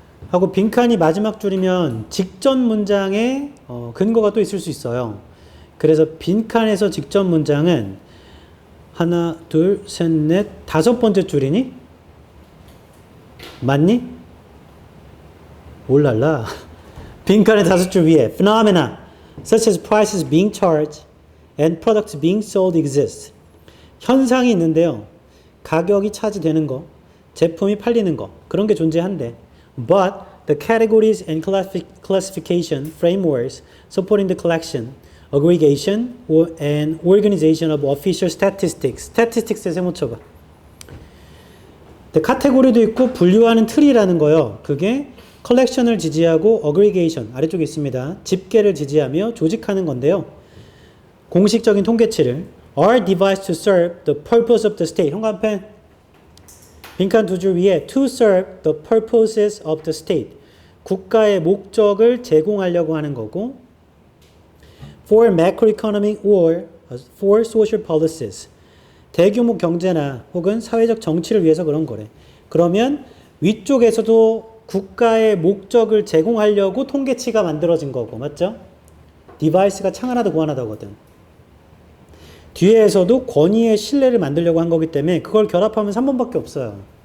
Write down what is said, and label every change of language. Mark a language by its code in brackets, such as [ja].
[ko] 하고 빈칸이 마지막 줄이면 직전 문장에 근거가 또 있을 수 있어요. 그래서 빈칸에서 직전 문장은 하나, 둘, 셋, 넷, 다섯 번째 줄이니? 맞니? 올랄라. 빈칸의 다섯 줄 위에 [en] phenomena such as prices being charged and products being sold exist. [ko] 현상이 있는데요. 가격이 차지되는 거, 제품이 팔리는 거, 그런 게 존재한대. [en] But the categories and classification frameworks supporting the collection, aggregation, and organization of official statistics. [ko] statistics에 세모 쳐봐. 카테고리도 있고 분류하는 틀이라는 거요. 그게 컬렉션을 지지하고 어그리게이션 아래쪽에 있습니다. 집계를 지지하며 조직하는 건데요. 공식적인 통계치를 [en] are devised to serve the purpose of the state. [ko] 현관펜 빈칸 두 줄 위에 [en] to serve the purposes of the state. [ko] 국가의 목적을 제공하려고 하는 거고 [en] for macroeconomic or for social policies. [ko] 대규모 경제나 혹은 사회적 정치를 위해서 그런 거래. 그러면 위쪽에서도 국가의 목적을 제공하려고 통계치가 만들어진 거고, 맞죠? 디바이스가 창 하나 더 구 하나 더거든. 뒤에서도 권위의 신뢰를 만들려고 한 거기 때문에 그걸 결합하면 3번밖에 없어요.